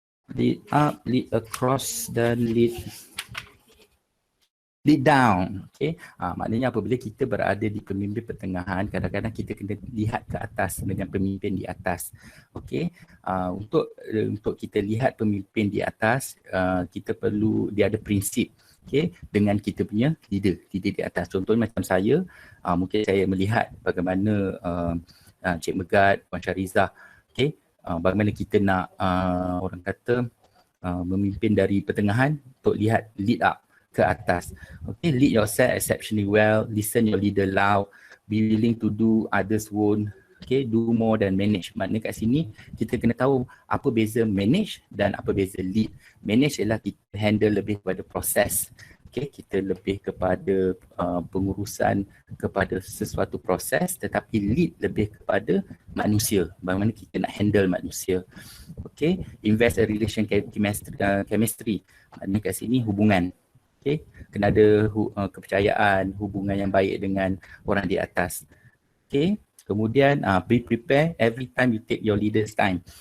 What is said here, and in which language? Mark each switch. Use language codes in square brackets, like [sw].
[en] Lead up, lead across dan lead down. Okay. [ms] Maknanya apabila kita berada di pemimpin pertengahan, kadang-kadang kita kena lihat ke atas dengan pemimpin di atas. Okay. Untuk kita lihat pemimpin di atas, kita perlu, dia ada prinsip. Okay. Dengan kita punya leader di atas. Contohnya macam saya, mungkin saya melihat bagaimana Cik Megat, Puan Syarizah, okay, bagaimana kita nak orang kata memimpin dari pertengahan untuk lihat lead up ke atas. [en] Okay, lead yourself exceptionally well, listen your leader loud, be willing to do others won't. Okay, do more than manage. [ms] Maknanya kat sini kita kena tahu apa beza manage dan apa beza lead. Manage ialah kita handle lebih kepada proses. Okay, kita lebih kepada pengurusan kepada sesuatu proses, tetapi lead lebih kepada manusia. Bagaimana kita nak handle manusia. [en] Okay, invest a relation chemistry. [ms] Maknanya kat sini hubungan. Okay, kena ada kepercayaan, hubungan yang baik dengan orang di atas. [en] Okay, kemudian be prepare every time you take your leader's time.